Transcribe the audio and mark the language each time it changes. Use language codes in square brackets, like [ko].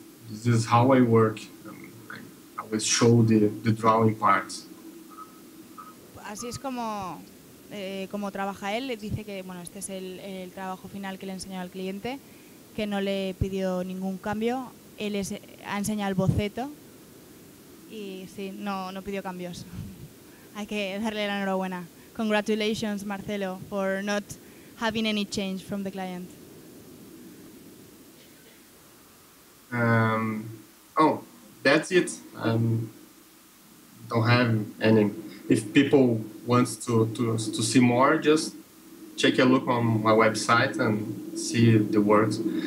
[en] This is how I work. I always show the drawing parts. [es] Así es como trabaja él. Dice que bueno, este es el trabajo final que le enseñó al cliente, que no le pidió ningún cambio. Él ha enseñado el boceto y sí, no pidió cambios. Hay que darle la enhorabuena. [en] Congratulations, Marcelo, for not having any change from the client. Oh, that's it. Don't have any. If people want to see more, just take a look on my website and see the works.